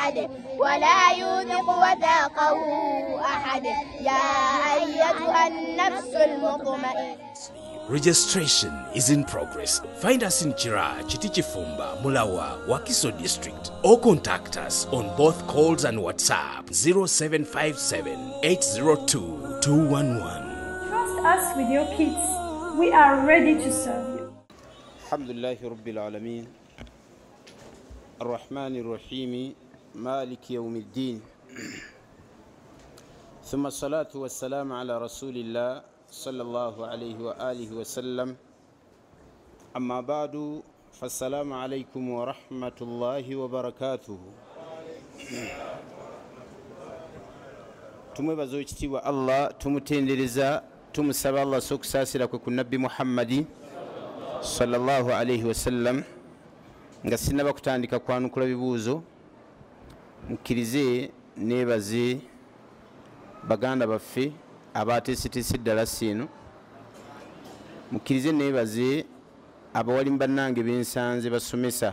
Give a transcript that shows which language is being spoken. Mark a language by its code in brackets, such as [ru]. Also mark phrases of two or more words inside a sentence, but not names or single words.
[ar] ولا يوثق وثاقه أحد يا أيتها النفس المطمئنة. [en] Registration is in progress. Find us in Chira, Chitichifumba, Mulawa, Wakiso district, or contact us on both calls and WhatsApp 0757 802 211. Trust us with your kids. We are ready to serve you. [ar] الحمد لله رب العالمين. الرحمن الرحيم. مالك يوم الدين. ثم الصلاة والسلام على رسول الله صلى الله عليه وآله وسلم. أما بعد فالسلام عليكم ورحمة الله وبركاته. [lg] tumubaza ekitiibwa Allah, tumutendereza, tumusaba Allah sokusaasira kwe ku nabbi Muhammadi [ar] صلى الله عليه وسلم. [lg] Nga sinaba kutandika kwanukula bibuuzo, mukkirize neebaze baganda baffe abateeseteese ddala siino, mukkirize neebaze abawalimu bannange bensanze basomesa.